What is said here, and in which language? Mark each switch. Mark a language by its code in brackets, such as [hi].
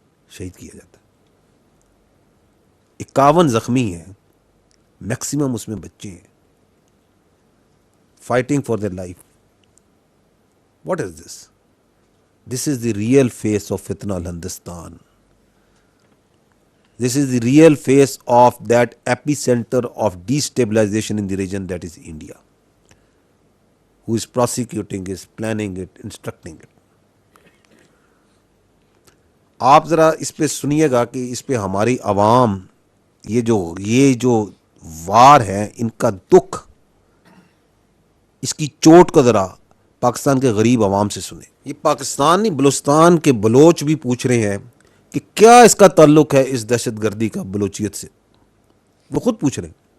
[ur] شہید کیا جاتا ہے۔ 51 زخمی ہیں، میکسیمم اس میں بچے ہیں، [en] Fighting for their life. What is this? This is the real face of فتنہ الہندوستان. This is the real face of that epicenter of destabilization in the region, that is India, who is prosecuting it, planning it, instructing it. [ur] آپ ذرا اس پہ سنیے گا کہ اس پہ ہماری عوام، یہ جو وار ہے، ان کا دکھ، اس کی چوٹ کو ذرا پاکستان کے غریب عوام سے سنیں. یہ پاکستان نہیں، بلوچستان کے بلوچ بھی پوچھ رہے ہیں کہ کیا اس کا تعلق ہے اس دہشت گردی کا بلوچیت سے. وہ خود پوچھ رہے ہیں.